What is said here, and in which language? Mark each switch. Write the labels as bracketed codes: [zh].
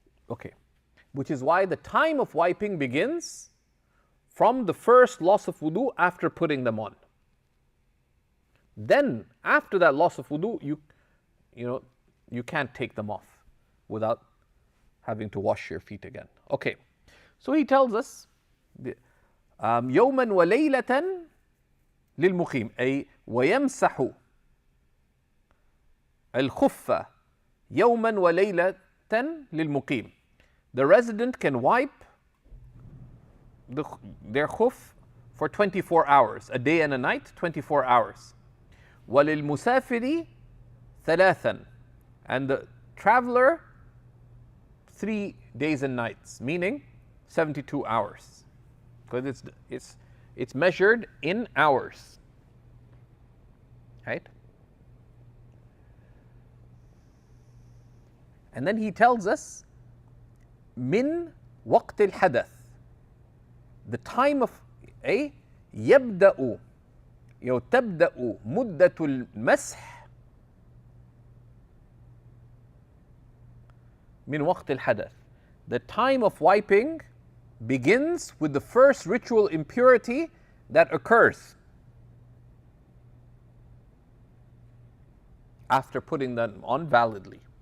[en] Okay. Which is why the time of wiping begins from the first loss of wudu after putting them on. Then, after that loss of wudu, you can't take them off without having to wash your feet again. Okay, so he tells us, [ar] يوما وليلة للمقيم أي ويمسح الخف يوما وليلة للمقيم. [en] The resident can wipe their khuff for 24 hours, a day and a night, 24 hours. [ar] وَلِلْمُسَافِرِ ثَلَاثًا. [en] And the traveler, 3 days and nights, meaning 72 hours. Because it's measured in hours. Right? And then he tells us, min waqt al-hadath. The time of [ar] يبدأ تبدأ مدة المسح من وقت الحدث. [en] The time of wiping begins with the first ritual impurity that occurs after putting them on validly.